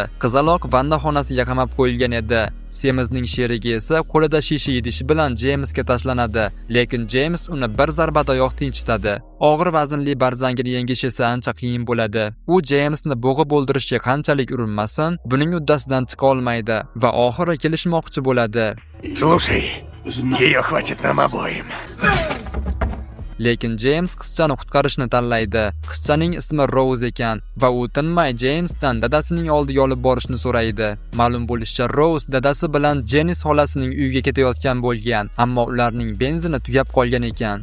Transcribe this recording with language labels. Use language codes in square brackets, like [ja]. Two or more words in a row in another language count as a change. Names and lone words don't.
[uz] Qizaloq vannaxonasiga qamab qo'yilgan edi. Semizning sherigi esa qo'lida shisha idishi bilan Jamesga tashlanadi, lekin James uni bir zarbadoyoq tinchitadi. Og'ir vaznli barzangini yengish esa ancha qiyin bo'ladi. U Jamesni bo'g'ib o'ldirishga qanchalik urinmasin, buning uddasidan chiqa olmaydi va oxiri kelishmoqchi bo'ladi. [ru] Слушай, ее хватит нам обоим. [uz] Lekin James qizchani qutqarishni tanlaydi. Qizchaning ismi Rose ekan va u tinmay Jamesdan dadasining oldiga olib borishni so'raydi. Ma'lum bo'lishicha, Rose dadasi bilan Janice xolasining uyiga ketayotgan bo'lgan, ammo ularning benzini tugab qolgan ekan.